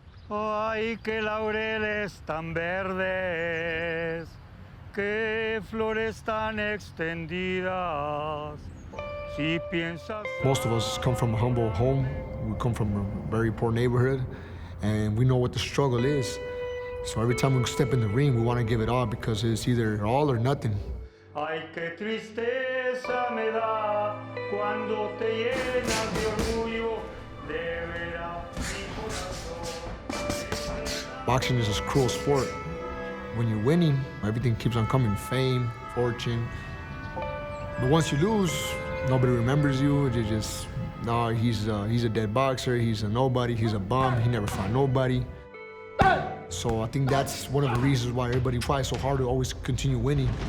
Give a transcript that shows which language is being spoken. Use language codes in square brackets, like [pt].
[es] Ay, que laureles tan verdes, que flores tan extendidas. Si piensas... [en] Most of us come from a humble home. We come from a very poor neighborhood, and we know what the struggle is. So every time we step in the ring, we want to give it all because it's either all or nothing. [es] Ay, qué tristeza me da cuando te llenas de orgullo de veras mi corazón. [en] Boxing is a cruel sport. When you're winning, everything keeps on coming, fame, fortune. But once you lose, nobody remembers you. They just, no, he's a dead boxer, he's a nobody, he's a bum, he never fought nobody. So I think that's one of the reasons why everybody tries so hard to always continue winning.